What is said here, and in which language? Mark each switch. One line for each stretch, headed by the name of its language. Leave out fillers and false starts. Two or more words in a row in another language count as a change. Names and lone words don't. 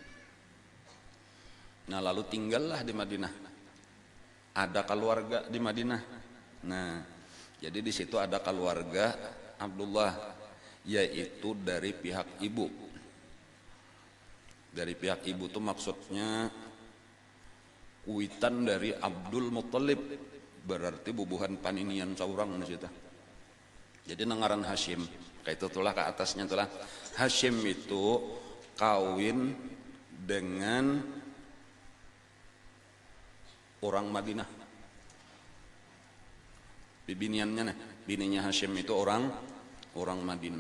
Indonesian: Nah, lalu tinggallah di Madinah. Ada keluarga di Madinah. Nah, jadi di situ ada keluarga Abdullah, yaitu dari pihak ibu. Dari pihak ibu itu maksudnya kuitan dari Abdul Muttalib,
Banjar: berarti bubuhan paninian saurang di situ. Jadi nangaran Hashim, kayak itu tulah ke atasnya tulah.
Indonesian: Hashim itu kawin dengan orang Madinah.
Banjar: Bibiniannya nih, bininya Hashim itu orang Madinah.